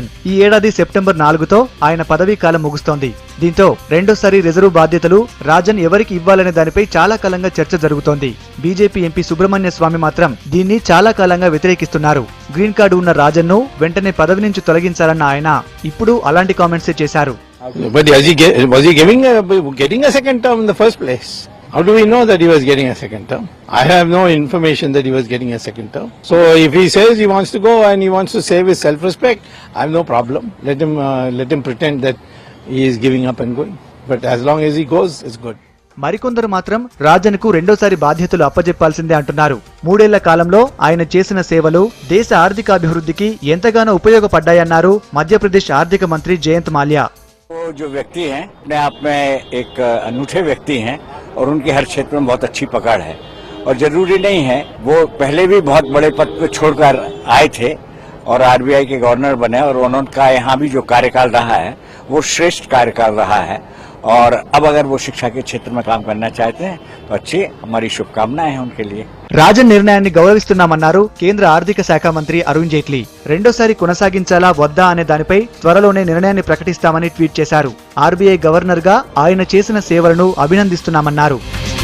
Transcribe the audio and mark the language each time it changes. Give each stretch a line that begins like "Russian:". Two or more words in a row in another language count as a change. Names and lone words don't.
Telugu: ఈ ఏడాది సెప్టెంబర్ 4తో ఆయన పదవీ కాలం ముగుస్తోంది. దీంతో రెండోసారి రిజర్వ్ బాధ్యతలు రాజన్ ఎవరికి ఇవ్వాలనే దానిపై చాలా కాలంగా చర్చ జరుగుతోంది. బీజేపీ ఎంపీ సుబ్రహ్మణ్య స్వామి మాత్రం దీన్ని చాలా కాలంగా వ్యతిరేకిస్తున్నారు.
English: green card
Telugu: ఉన్న రాజన్ ను వెంటనే పదవి నుంచి తొలగించాలన్న ఆయన ఇప్పుడు అలాంటి కామెంట్స్ చేశారు.
English: How do we know that he was getting a second term? I have no information that he was getting a second term. So if he says he wants to go and he wants to save his self-respect, I have no problem. Let him pretend that he is giving up and going. But as long as he goes, it's good.
Telugu: మరికొందరు మాత్రం రాజన్ కు రెండోసారి బాధ్యతలు అప్పజెప్పాల్సిందే అంటున్నారు. 3 ఏళ్ల కాలంలో ఆయన చేసిన సేవలు దేశ ఆర్థికాభివృద్ధికి ఎంతగానో ఉపయోగపడ్డాయన్నారు మధ్యప్రదేశ్ ఆర్థిక మంత్రి జయంత్ మాల్యా.
Hindi: वो जो व्यक्ति हैं अपने आप में एक अनूठे व्यक्ति हैं और उनकी हर क्षेत्र में बहुत अच्छी पकड़ है और जरूरी नहीं है वो पहले भी बहुत बड़े पद पर छोड़कर आए थे और आरबीआई के गवर्नर बने और उनका यहाँ भी जो कार्यकाल रहा है वो श्रेष्ठ कार्यकाल रहा है और अब अगर वो शिक्षा के क्षेत्र में काम करना चाहते हैं तो अच्छी हमारी शुभकामनाएं हैं उनके लिए.
Telugu: రాజన్ నిర్ణయాన్ని గౌరవిస్తున్నామన్నారు కేంద్ర ఆర్థిక శాఖ మంత్రి అరుణ్ జైట్లీ. రెండోసారి కొనసాగించాలా వద్దా అనే దానిపై త్వరలోనే నిర్ణయాన్ని ప్రకటిస్తామని ట్వీట్ చేశారు. ఆర్బీఐ గవర్నర్ గా ఆయన చేసిన సేవలను అభినందిస్తున్నామన్నారు.